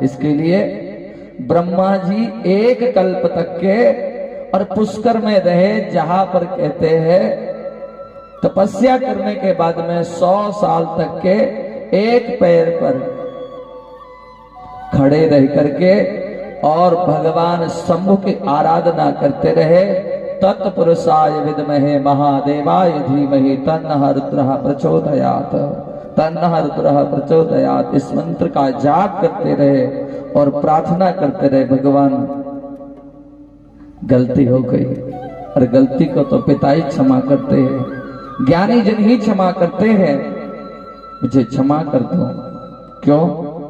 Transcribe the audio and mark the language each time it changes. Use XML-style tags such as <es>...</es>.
<hi>इसके लिए ब्रह्मा जी एक कल्प तक के और पुष्कर में रहे, जहां पर कहते हैं तपस्या करने के बाद में 100 साल तक के एक पैर पर खड़े रह करके और भगवान शंभु की आराधना करते रहे।</hi> <sa>तत्पुरुषाय विद्महे महादेवाय धीमहि तन्नः रुद्रः प्रचोदयात्, तन्नः रुद्रः प्रचोदयात्।</sa> <hi>इस मंत्र का जाप करते रहे और प्रार्थना करते रहे, भगवान गलती हो गई, और गलती को तो पिता ही क्षमा करते हैं, ज्ञानी जन ही क्षमा करते हैं, मुझे क्षमा कर दो। क्यों?</hi>